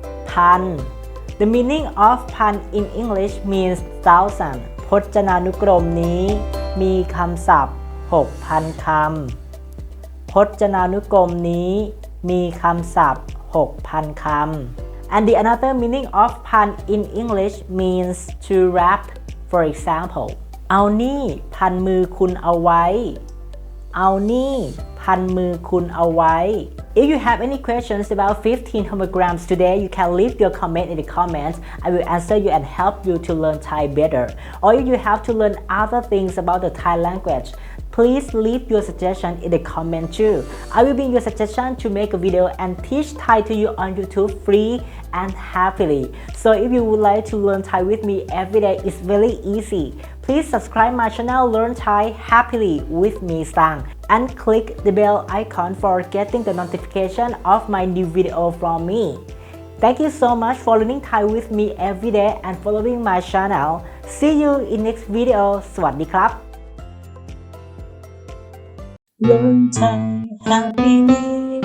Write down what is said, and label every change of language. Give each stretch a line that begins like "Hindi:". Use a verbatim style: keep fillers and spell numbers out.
English: พัน The meaning of พัน in English means thousand
Thai: พจนานุกรมนี้มีคำศัพท์ หกพัน คำพจนานุกรมนี้มีคำศัพท์ หกพัน คำ
English: And the another meaning of pun in English means to wrap. For example,
Thai: เอานี่พันมือคุณเอาไว้เอานี่พันมือคุณเอาไว้
English: If you have any questions about fifteen homograms today, you can leave your comment in the comments. I will answer you and help you to learn Thai better. Or if you have to learn other things about the Thai language. Please leave your suggestion in the comment too. I will bring your suggestion to make a video and teach Thai to you on YouTube free and happily. So if you would like to learn Thai with me every day, it's very easy. Please subscribe my channel Learn Thai Happily with me Sang and click the bell icon for getting the notification of my new video from me. Thank you so much for learning Thai with me every day and following my channel. See you in next video.
Thai: สวัสดีครับ
English: Learn Thai happily